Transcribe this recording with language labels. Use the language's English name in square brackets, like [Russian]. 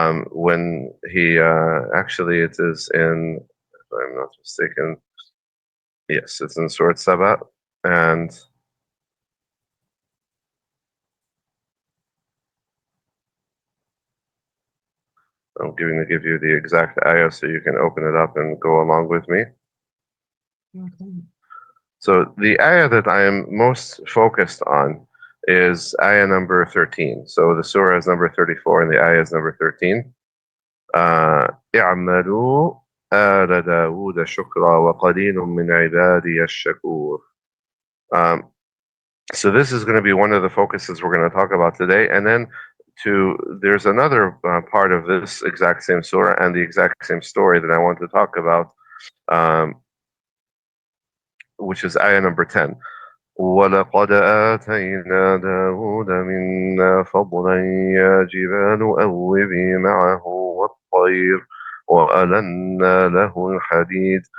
[English] When he actually, it is in, if I'm not mistaken, yes, it's in Surah Saba, and I'm going to give you the exact ayah so you can open it up and go along with me. Okay. So the ayah that I am most focused on is ayah number 13. So the surah is number 34 and the ayah is number 13. [Arabic] اعملوا آل داود شكرا وقليل من عبادي الشكور. [English] So this is going to be one of the focuses we're going to talk about today. And then there's another part of this exact same surah and the exact same story that I want to talk about, which is ayah number 10. [Arabic] وَلَقَدْ آتَيْنَا دَاوُودَ مِنَّا فَضْلًا يَا جِبَالُ أَوِّبِي مَعَهُ وَالطَّيْرَ وَأَلَنَّا لَهُ الْحَدِيدَ.